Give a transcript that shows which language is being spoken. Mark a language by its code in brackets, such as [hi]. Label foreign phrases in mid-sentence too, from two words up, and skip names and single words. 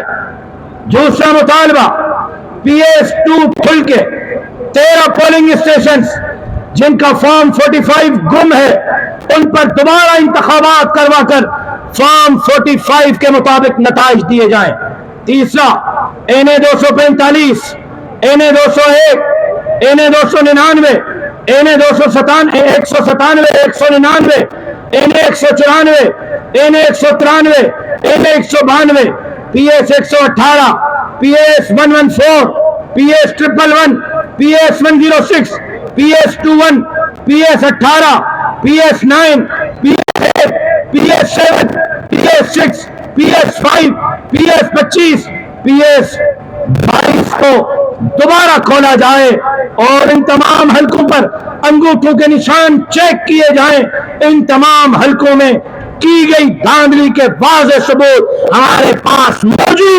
[ur] دوسرا مطالبہ, PS 2 کھل کے 13 پولنگ اسٹیشن جن کا فارم 45 گم ہے ان پر دوبارہ انتخابات کروا کر فارم 45 کے مطابق نتائج دیے جائیں. تیسرا, NA 245, NA 201, NA 299, NA 197, 199, NA 194, NA 193, NA 192, PS 118, PS 114, PS 111, PS 106, PS 21, PS 18, PS 9, PS 8, PS 7, PS 6, PS 5, PS 25, PS 22 کو دوبارہ کھولا جائے اور ان تمام حلقوں پر انگوٹھوں کے نشان چیک کیے جائیں. ان تمام حلقوں میں کی گئی دھاندلی کے واضح ثبوت ہمارے پاس موجود